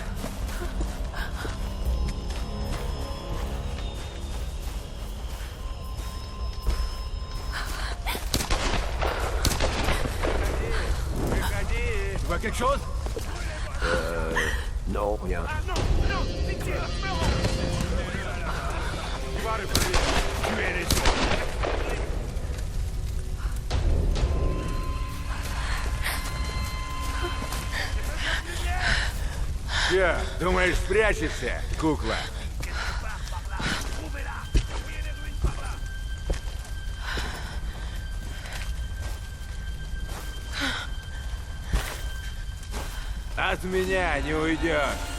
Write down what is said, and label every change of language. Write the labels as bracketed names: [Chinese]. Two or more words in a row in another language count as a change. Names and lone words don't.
[French] Tu vois quelque chose? Non, rien. Tuez les autres. [Russian] Че, думаешь, спрячешься, кукла? От меня не уйдешь.